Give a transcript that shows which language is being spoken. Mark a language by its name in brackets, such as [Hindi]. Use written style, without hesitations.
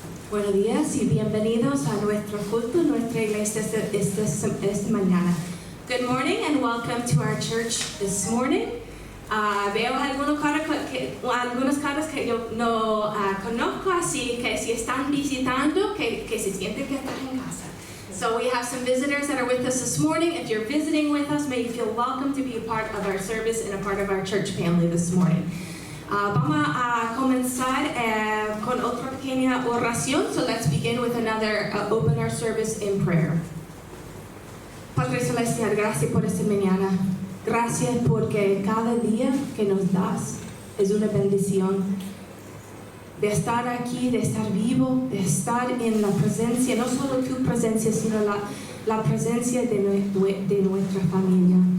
[Spanish] Buenos días y bienvenidos a nuestro culto, nuestra iglesia esta mañana. [English] Good morning and welcome to our church this morning. [Spanish] Veo algunas caras que yo no conozco, así que si están visitando, que se sienten que están en casa. [English] So we have some visitors that are with us this morning. If you're visiting with us, may you feel welcome to be a part of our service and a part of our church family this morning. [Spanish] Vamos a comenzar con otra pequeña oración. [English] So let's begin with another, open our service in prayer. [Spanish] Padre Celestial, gracias por esta mañana. Gracias porque cada día que nos das es una bendición. De estar aquí, de estar vivo, de estar en la presencia, no solo tu presencia, sino la presencia de nuestra familia.